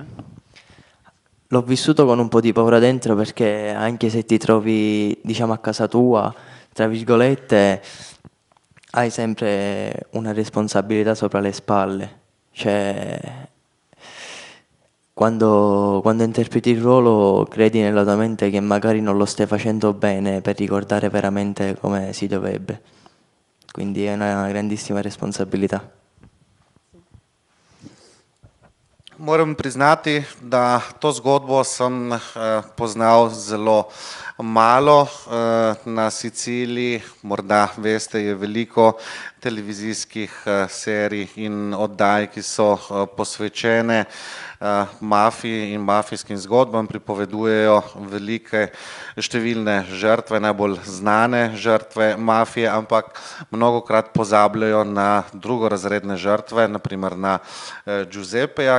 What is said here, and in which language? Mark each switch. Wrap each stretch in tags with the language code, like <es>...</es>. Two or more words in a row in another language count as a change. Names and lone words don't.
<it>L'ho vissuto con un po' di paura dentro perché anche se ti trovi, diciamo, a casa tua, tra virgolette, hai sempre una responsabilità sopra le spalle. Cioè, quando interpreti il ruolo credi nella tua mente che magari non lo stai facendo bene per ricordare veramente come si dovrebbe. Quindi è una grandissima responsabilità.</it> <sl>Moram priznati, da to zgodbo sem poznal zelo malo. Na Siciliji, morda veste, je veliko televizijskih serij in oddaj, ki so posvečene mafiji in mafijskim zgodbam, pripovedujejo velike številne žrtve, najbolj znane žrtve mafije, ampak mnogokrat pozabljajo na drugorazredne žrtve, naprimer na Giuseppeja.</sl>